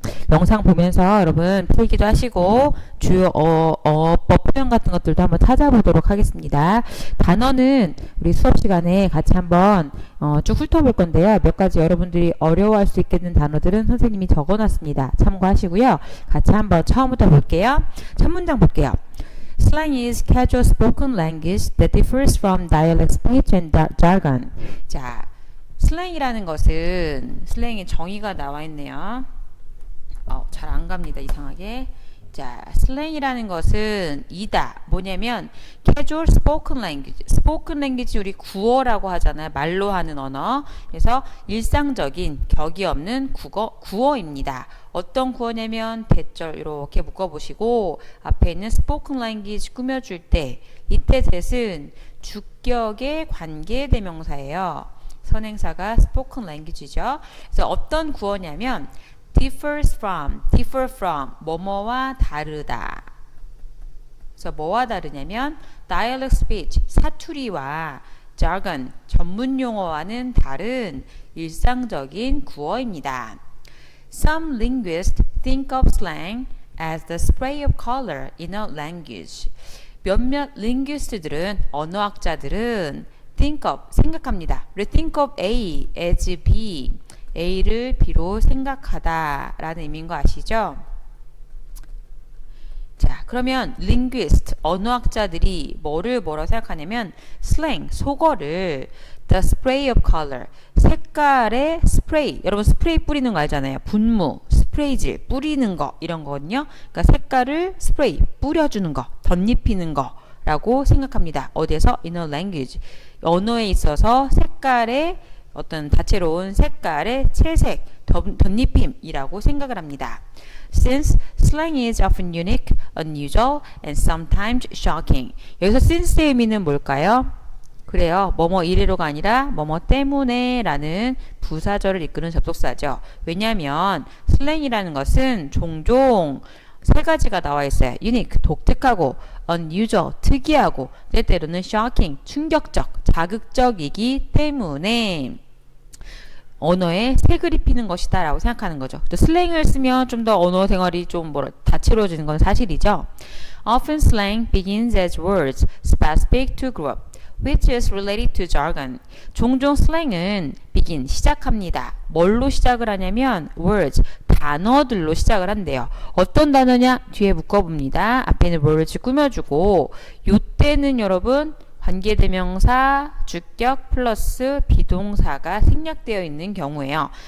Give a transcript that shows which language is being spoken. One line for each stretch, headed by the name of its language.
Korean: 영상 보면서 여러분 필기도 하시고 주요 어법 표현 같은 것들도 한번 찾아보도록 하겠습니다. 단어는 우리 수업 시간에 같이 한번 쭉 훑어볼 건데요. 몇 가지 여러분들이 어려워할 수 있겠는 단어들은 선생님이 적어놨습니다. 참고하시고요. 같이 한번 처음부터 볼게요. 첫 문장 볼게요.
English: Slang is casual spoken language that differs from dialect speech and jargon.
Korean: 자, 슬랭이라는 것은 슬랭의 정의가 나와 있네요. 잘 안 갑니다. 이상하게. 자, 슬랭이라는 것은 이다.
English: 뭐냐면 casual spoken language. spoken language
Korean: 우리 구어라고 하잖아요. 말로 하는 언어. 그래서 일상적인 격이 없는 구어입니다. 어떤 구어냐면 대절 이렇게 묶어보시고 앞에 있는
English: spoken language
Korean: 꾸며줄 때 이때 that은 주격의 관계대명사예요. 선행사가 spoken language죠. 그래서 어떤 구어냐면
English: differs from, differ from,
Korean: 뭐뭐와 다르다. 그래서 뭐와 다르냐면
English: dialect speech,
Korean: 사투리와 jargon, 전문 용어와는 다른 일상적인 구어입니다.
English: Some linguists think of slang as the spray of color in a language.
Korean: 몇몇 linguist들은, 언어학자들은 think of, 생각합니다.
English: think of A as B.
Korean: A를 B로 생각하다 라는 의미인 거 아시죠? 자, 그러면 linguist, 언어학자들이 뭐라고 생각하냐면 slang, 속어를
English: the spray of color,
Korean: 색깔의 스프레이, 여러분 스프레이 뿌리는 거 알잖아요. 분무, 스프레이질, 뿌리는 거 이런 거거든요. 그러니까 색깔을 스프레이, 뿌려주는 거, 덧입히는 거 라고 생각합니다.
English: 어디에서? in a language.
Korean: 언어에 있어서 색깔의 어떤 다채로운 색깔의 채색, 덧입힘이라고 생각을 합니다.
English: Since slang is often unique, unusual, and sometimes shocking.
Korean: 여기서 since의 의미는 뭘까요? 그래요. 뭐뭐 이래로가 아니라 뭐뭐 때문에 라는 부사절을 이끄는 접속사죠. 왜냐하면 슬랭이라는 것은 종종 세 가지가 나와 있어요. unique, 독특하고, unusual, 특이하고, 때때로는 shocking, 충격적, 자극적이기 때문에 언어에 색을 입히는 것이다 라고 생각하는 거죠. 또 슬랭을 쓰면 좀 더 언어 생활이 좀 다채로워지는 건 사실이죠.
English: Often slang begins as words specific to group, which is related to jargon.
Korean: 종종 슬랭은 begin, 시작합니다. 뭘로 시작을 하냐면 words, 단어들로 시작을 한대요. 어떤 단어냐? 뒤에 묶어봅니다. 앞에는 words 꾸며주고 요때는 여러분 관계대명사, 주격 플러스 비동사가 생략되어 있는 경우에요.